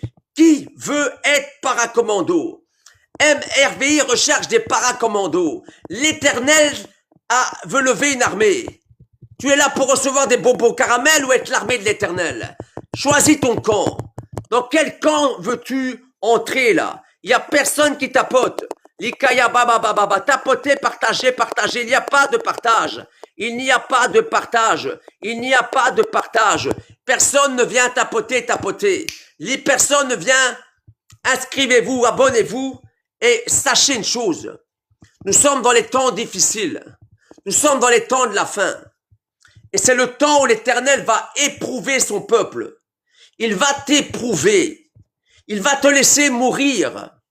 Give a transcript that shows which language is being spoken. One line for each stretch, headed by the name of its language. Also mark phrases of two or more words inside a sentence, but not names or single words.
French: Qui veut être paracommando? MRVI recherche des paracommandos. L'Éternel veut lever une armée. Tu es là pour recevoir des bonbons caramels ou être l'armée de l'Éternel? Choisis ton camp. Dans quel camp veux-tu entrer là? Il n'y a personne qui tapote. Likaya baba baba baba. Tapoter, partager, partager. Il n'y a pas de partage. Il n'y a pas de partage. Il n'y a pas de partage. Personne ne vient tapoter, tapoter. Les personnes ne viennent. Inscrivez-vous, abonnez-vous. Et sachez une chose, nous sommes dans les temps difficiles, nous sommes dans les temps de la fin, et c'est le temps où l'Éternel va éprouver son peuple, il va t'éprouver, il va te laisser mourir.